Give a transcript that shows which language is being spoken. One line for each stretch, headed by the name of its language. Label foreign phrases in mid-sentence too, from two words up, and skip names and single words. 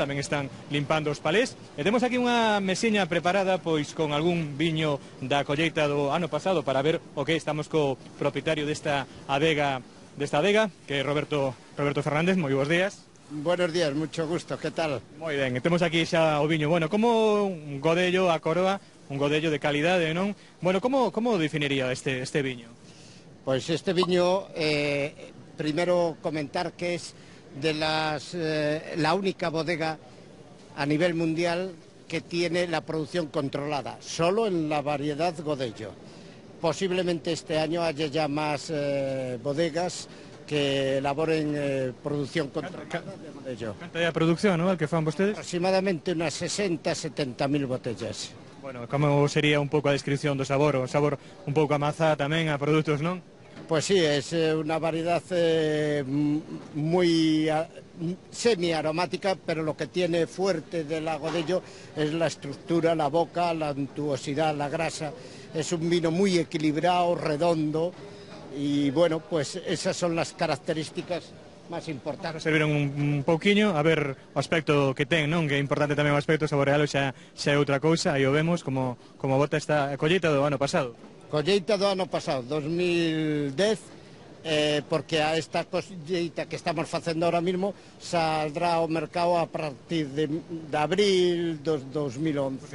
Galician: Tamén están limpando os palés. E temos aquí unha mesiña preparada, pois, con algún viño da colleita do ano pasado para ver o que estamos co propietario desta adega, que é Roberto Fernández. Moi bons días.
Spanish: Buenos días, mucho gusto, ¿qué tal?
Galician: Moi ben, temos aquí xa o viño. Bueno, como un godello a Coroa, un godello de calidade, non? Bueno, como definiría este viño? Pois este viño,
Spanish: primero comentar que es de la única bodega a nivel mundial que tiene la producción controlada, solo en la variedad Godello. Posiblemente este año haya ya más bodegas que elaboren producción controlada de Godello.
Galician: Canta de producción, ¿no?, el que fan vostedes?
Spanish: Aproximadamente unas 60-70.000 botellas.
Galician: Bueno, como sería un pouco a descripción do sabor? O sabor un pouco a mazá tamén, a produtos, non?
Spanish: Pues sí, es una variedad muy semi-aromática, pero lo que tiene fuerte del Godello es la estructura, la boca, la untuosidad, la grasa. Es un vino muy equilibrado, redondo, y bueno, pues esas son las características máis importantes.
Galician: Serviron un pouquiño, a ver o aspecto que ten, non? Que é importante tamén o aspecto saborealo, xa é outra cousa, aí o vemos como bota esta colleita do ano pasado. Colleita do ano pasado, 2010, porque a esta colleita que estamos facendo
Spanish: ahora mismo saldrá
Galician: ao mercado a partir de abril dos 2011.